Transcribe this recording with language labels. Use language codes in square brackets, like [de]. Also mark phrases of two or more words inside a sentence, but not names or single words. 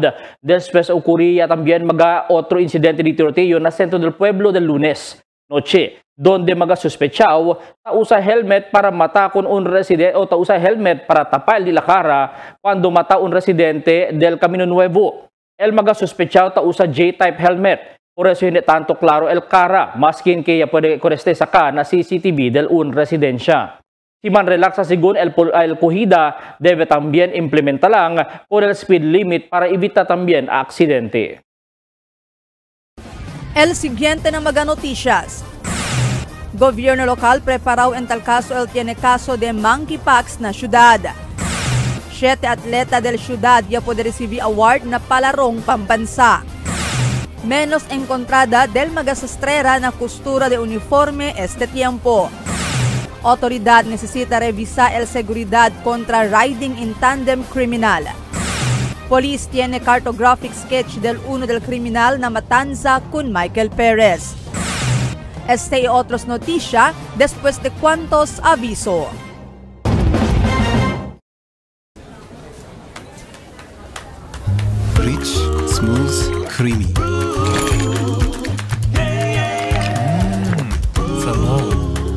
[cbk] Después ocurría también otro incidente de tiroteo na centro del pueblo del lunes noche, donde suspechao tausa helmet para mata con un residente o tausa helmet para tapar la cara cuando mata un residente del Camino Nuevo. El suspechao tausa J-type helmet. Por eso hindi tanto klaro el cara, maskin kaya pwede koreste saka na CCTV del un residensya. Si man relaxa según el cogida, debe también implementa lang por el speed limit para evita también aksidente. El siguiente na mga noticias. Gobierno lokal preparao en tal caso el tiene caso de monkeypox na syudad. 7 atleta del syudad ya puede recibir award na palarong pambansa. Menos encontrada del magasastrera na costura de uniforme este tiempo. Autoridad necesita revisar el seguridad contra [en] riding in tandem criminal. [cbk] Police tiene cartographic sketch del uno del criminal na matanza con Michael Perez. Este y otros noticia después de cuantos aviso. [en] Rich, smooth, creamy. Salmon.